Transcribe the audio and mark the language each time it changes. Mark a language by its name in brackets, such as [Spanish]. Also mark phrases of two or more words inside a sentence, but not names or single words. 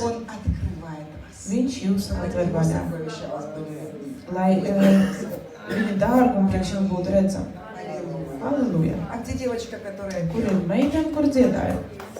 [Russian] Он открывает вас. [Latvian] Viņš jūs atver [Russian] Его [Latvian] vaļā, [Russian] сокровища вас были видны. [Latvian] lai viņa dārguma priekš jums būtu redzama. [Russian] Аллилуйя. [Latvian] Halleluja! [Russian] А где девочка, которая [Latvian] Kur ir meitene, kur dziedāja?